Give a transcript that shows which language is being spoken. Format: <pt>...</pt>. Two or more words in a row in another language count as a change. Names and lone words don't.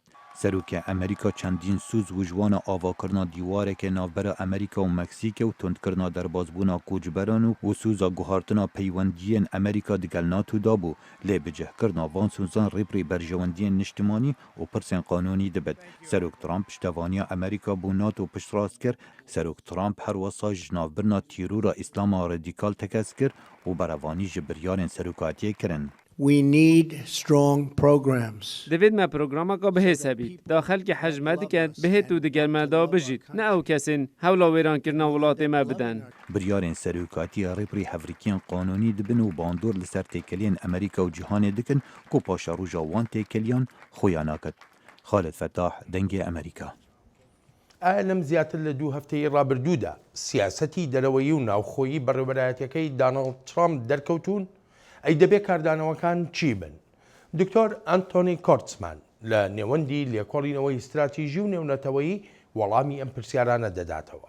<ku>Serokê Amerîka çendîn sûz wijwana avakirina dîwarekê navbera Amerîka û Meksîkê û tundkirina derbasbûna koçberan û sûza guhartina peywendiyên Amerîka digel NATO da bû. Lê bicihkirina van sûzan rêprî berjewendiyên niştimanî û pirsên qanûnî dibet. Serok Trump piştevaniya Amerîka bû NATO piştrast kir. Serok Trump her wesa ji navbirina tîrora îslama radîkal tekez kir û berevanî ji biryarên serokatiyê kirin.</ku> <en>We need strong programs.</en> <ku>Divêt me programaka bihêz hebît. Da xelkê hejme dikin, bihêt û digel me da bijît. Ne ew kesên hewla wêrankirina welatê me bidin. Biryarên serokatiya rêprî hevrîkiyên qanûnî dibin û bandor li ser têkeliyên Amerîka û cîhanê dikin ku paşa roja wan têkeliyan xuya nakit. Xalid Fettah, Dengê Amerîka.</ku> <ckb>ئەلم زیاتر لە دوو هەفتەی ڕابردوودا سیاسەتی دەرەوەیی و ناوخۆیی بەڕێوەبەرایەتەکەی داناڵد ترامپ دەرکەوتون ئەی دەبێ کاردانەوەکان چی بن؟ دکتۆر ئەنتۆنی کۆرتسمان لە نێوەندی لێکۆڵینەوەی استراتیژی و نێونەتەوەیی وەڵامی ئەم پرسیارانە دەداتەوە.</ckb>